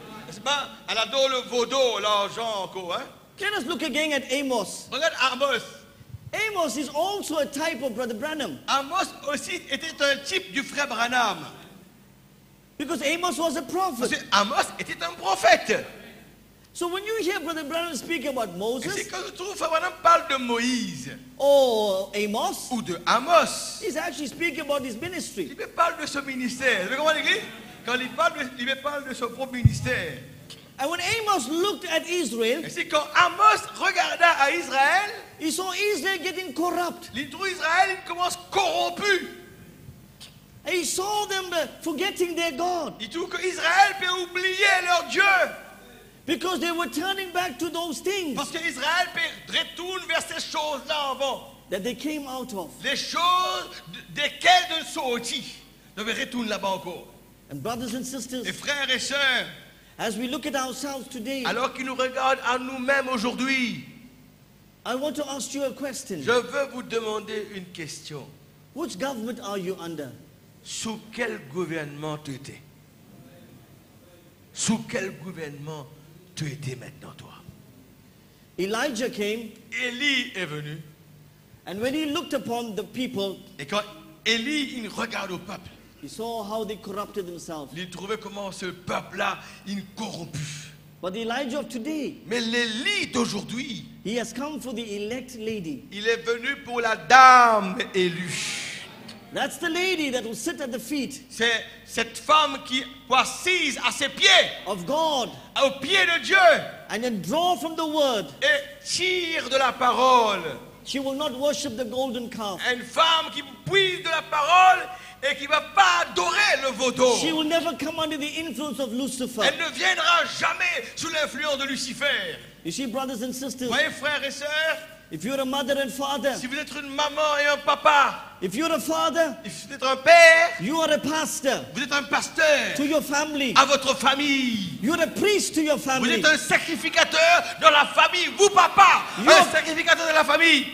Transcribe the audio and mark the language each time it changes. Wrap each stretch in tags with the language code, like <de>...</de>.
<fr>C'est pas, elle adore le veau d'or, l'argent encore, hein?</fr> <en>Let us look again at Amos.</en> <fr>Regarde Amos.</fr> <en>Amos is also a type of Brother Branham</en> <fr>Amos aussi était un type du frère Branham.</fr> <en>because Amos was a</en> <fr>Parce</fr> <en>prophet.</en> <fr>que Amos était un prophète.</fr> <en>So when you hear Brother Branham speak about</en> <fr>Et c'est</fr> <en>Moses</en> <fr>quand je trouve frère Branham parle de Moïse</fr> <en>or Amos,</en> <fr>ou de Amos,</fr> <en>he's actually speaking about his ministry.</en> <fr>il me parle de ce ministère. Vous comprenez l'église? Quand il me parle de son propre ministère.</fr> <en>And when Amos looked at Israel,</en> <fr>Et c'est quand Amos regarda à Israël,</fr> <en>he saw Israel getting corrupt.</en> <fr>il trouve Israël, il commence corrompu.</fr> <en>And he saw them forgetting their God</en> <fr>Il trouve qu'Israël peut oublier leur Dieu.</fr> <en>because they were turning back to those things</en> <fr>Parce qu'Israël retourne vers ces choses-là avant.</fr> <en>that they came out of.</en> <fr>Les choses desquelles de sorti. Donc retourne là-bas encore.</fr> <en>And brothers and</en> <fr>Et</fr> <en>sisters,</en> <fr>frères et sœurs,</fr> <en>as we look at ourselves today,</en> <fr>alors qu'ils nous regardent à nous-mêmes aujourd'hui,</fr> <en>I want to ask you a question.</en> <fr>je veux vous demander une question.</fr> <en>Which government are you under?</en> <fr>Sous quel gouvernement tu étais? Sous quel gouvernement tu étais maintenant, toi?</fr> <en>Elijah came,</en> <fr>Élie est venu.</fr> <en>and when he looked upon the people,</en> <fr>Et quand Élie il regarde au peuple,</fr> <en>he saw how they corrupted themselves.</en> <fr>il trouvait comment ce peuple-là, il corrompu.</fr> <en>But the Elijah of today,</en> <fr>Mais l'Élie d'aujourd'hui,</fr> <en>he has come for the elect lady.</en> <fr>il est venu pour la dame élue.</fr> <en>That's the lady that will sit at the feet</en> <fr>C'est cette femme qui est assise à ses pieds,</fr> <en>of God</en> <fr>aux pieds de Dieu,</fr> <en>and then draw from the word.</en> <fr>et tire de la parole.</fr> <en>She will not worship the golden calf.</en> <fr>Une femme qui puise de la parole et qui ne va pas adorer le vautour.</fr> <en>She will never come under the influence of Lucifer.</en> <fr>Elle ne viendra jamais sous l'influence de Lucifer.</fr> <en>You see, brothers and sisters,</en> <fr>Voyez, frères et sœurs,</fr> <en>if you're a mother and father,</en> <fr>si vous êtes une maman et un papa,</fr> <en>if you're a father,</en> <fr>si vous êtes un père,</fr> <en>you are a pastor</en> <fr>vous êtes un pasteur</fr> <en>to your family.</en> <fr>à votre famille.</fr> <en>You're a priest to your</en> <fr>Vous</fr> <en>family.</en> <fr>êtes un sacrificateur dans la famille. Vous, papa,</fr> <en>You</en> <fr>un</fr> <en>are-</en> <fr>sacrificateur de la famille.</fr>